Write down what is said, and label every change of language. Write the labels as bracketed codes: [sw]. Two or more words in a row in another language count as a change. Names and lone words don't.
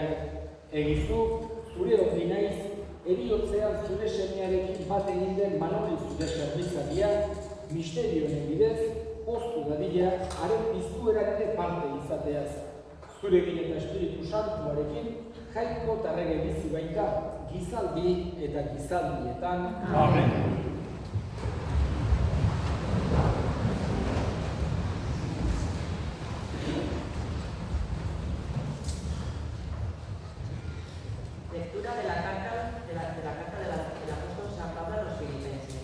[eu] Egizu, zure ondi naiz, eriotzean zure semiarekin bat egin den Manoli zure zerbitzaria, misterioen bidez, poztu dadila, haren piztueraren parte izateaz. Zurekin eta Espiritu Santuarekin, jainko tarrege bizi baita, gizaldi eta gizaldietan. Amen. [es] Lectura de la carta del apóstol San Pablo a los Filipenses.